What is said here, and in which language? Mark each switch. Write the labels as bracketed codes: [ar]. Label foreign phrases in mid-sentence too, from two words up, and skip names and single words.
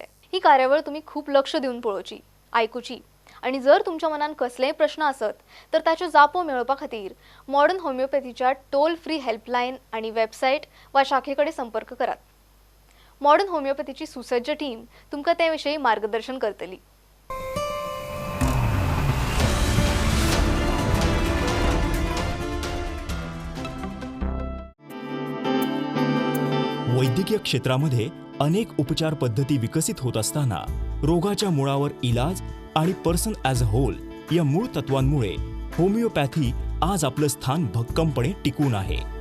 [kok] ही कार्यावळ तुमी खूब लक्ष दिवन पळोवची, आयकुची आनी जर तुमच्या मनान कसलेय प्रश्न आसत तर ताच्यो जापो मेळोवपा खातीर मॉडर्न होमिओपॅथीच्या [en] toll free [kok] हेल्पलायन आनी वेबसायट वा शाखेकडे संपर्क करात. मॉडर्न होमिओपॅथीची सुसज्ज टीम तुमकां ते विशयी मार्गदर्शन करतली. [mr] वैद्यकीय क्षेत्रामध्ये अनेक उपचार पद्धती विकसित होत असताना रोगाच्या मुळावर इलाज आणि [en] person as a whole [mr] या मूळ तत्वांमुळे होमिओपॅथी आज आपलं स्थान भक्कमपणे टिकून आहे.